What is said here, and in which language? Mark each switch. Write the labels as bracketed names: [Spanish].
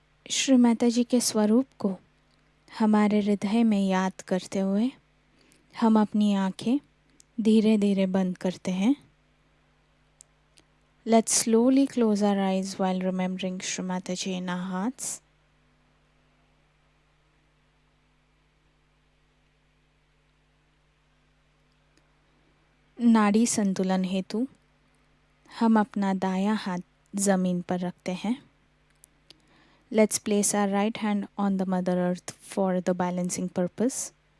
[Hindi] श्री माताजी के स्वरूप को हमारे हृदय में याद करते हुए हम अपनी आंखें धीरे धीरे बंद करते हैं। [English] Let's slowly close our eyes while remembering Shri Mataji in our hearts. [Hindi] नाड़ी संतुलन हेतु हम अपना दायां हाथ ज़मीन पर रखते हैं। [English] Let's place our right hand on the Mother Earth for the balancing purpose.